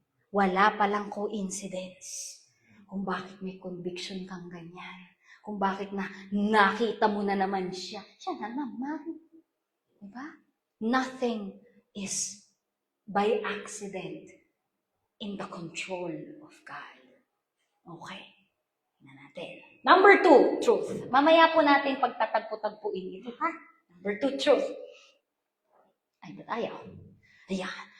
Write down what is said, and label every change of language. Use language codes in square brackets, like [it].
[tl] Wala palang coincidence. Kung bakit may conviction kang ganyan. Kung bakit nakita mo na naman siya. Siya na naman. Diba? [en] Nothing is by accident in the control of God. [tl] Okay. Tingnan natin. [en] Number 2, truth. [tl] Mamaya po natin pagtatagpo-tagpuin ito, ha? [en] Number 2, truth. [tl] Ay, ba't ayaw? Ayan.